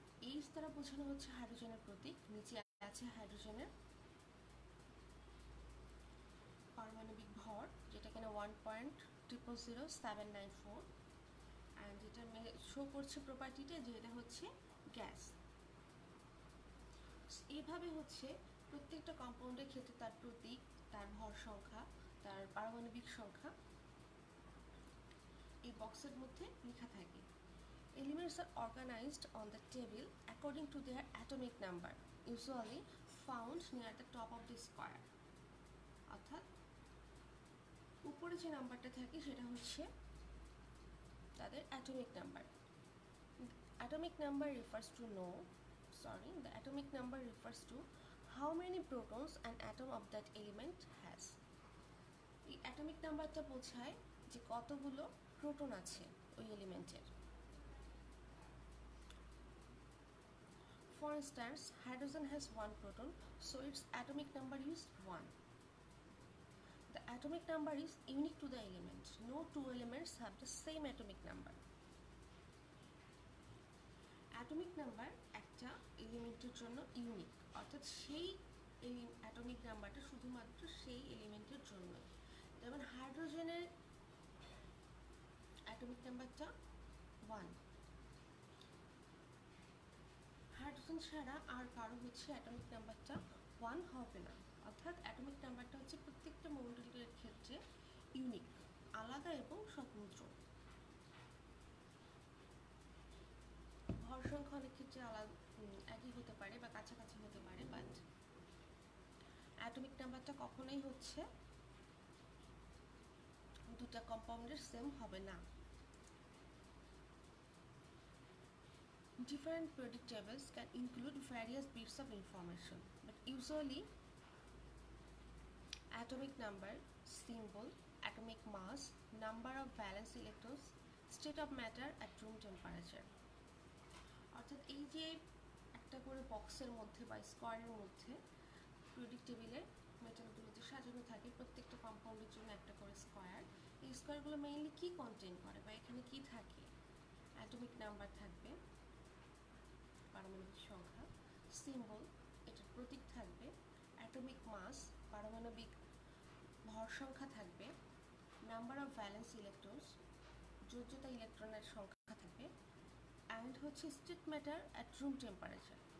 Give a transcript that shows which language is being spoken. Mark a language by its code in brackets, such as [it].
[bn] H দ্বারা বোঝানো হচ্ছে হাইড্রোজেনের প্রতীক। নিচে আছে হাইড্রোজেনের পারমাণবিক ভর, যেটা কিনা 1.000794, অ্যান্ড এটা শো করছে প্রপার্টিটা যে এটা হচ্ছে গ্যাস। এইভাবে হচ্ছে প্রত্যেকটা কম্পাউন্ডের ক্ষেত্রে তার প্রতীক, তার ভর সংখ্যা, তার পারমাণবিক সংখ্যা এই বক্সের মধ্যে লেখা থাকে। [en] Elements are organized on the table according to their atomic number, usually found near the top of the square. [bn] অর্থাৎ উপরে যে নাম্বারটা থাকে সেটা হচ্ছে তাদের atomic number. [en] Atomic number refers to the atomic number refers to how many protons an atom of that element has. [bn] এই atomic নাম্বারটা বোঝায় যে কতগুলো প্রোটন আছে ওই এলিমেন্টের। [en] For instance, hydrogen has 1 proton, so its atomic number is 1. The atomic number is unique to the element. No two elements have the same atomic number. [bn] Atomic number একটা এলিমেন্টের জন্য ইউনিক, অর্থাৎ সেই অ্যাটমিক নাম্বারটা শুধুমাত্র সেই এলিমেন্টের জন্য। যেমন হাইড্রোজেনের অ্যাটমিক নাম্বারটা 1, হাইড্রোজেন ছাড়া আর কারো হচ্ছে অ্যাটমিক নাম্বারটা 1 হবে না। অর্থাৎ অ্যাটমিক নাম্বারটা হচ্ছে প্রত্যেকটা মৌলটির ক্ষেত্রে ইউনিক, আলাদা এবং স্বতন্ত্র। ভর সংখ্যা অনেক ক্ষেত্রে আলাদা, একই হতে পারে বা কাছাকাছি হতে পারে, বাট অ্যাটমিক নাম্বারটা কখনোই হচ্ছে দুটা কম্পাউন্ডের সেম হবে না। Different periodic tables can include various bits of information, but usually atomic number, symbol, atomic mass, number of valence electrons, state of matter at room temperature. অর্থাৎ এই যে একটা করে বক্সের মধ্যে বা স্কোয়ারের মধ্যে পিরিয়ডিক টেবিলে মেটালগুলোতে সাজানো থাকে, প্রত্যেকটা কম্পাউন্ডের জন্য একটা করে স্কোয়ার। এই স্কোয়ারগুলো মেইনলি কি কন্টেইন করে বা এখানে কি থাকে? অ্যাটমিক নাম্বার থাকবে, পারমাণবিক সংখ্যা, সিম্বল এটার প্রতীক থাকবে, অ্যাটমিক মাস পারমাণবিক ভর সংখ্যা থাকবে, নাম্বার অফ ভ্যালেন্স ইলেকট্রনস যোজ্যতা ইলেকট্রনের সংখ্যা থাকবে, অ্যান্ড হচ্ছে state matter at room temperature.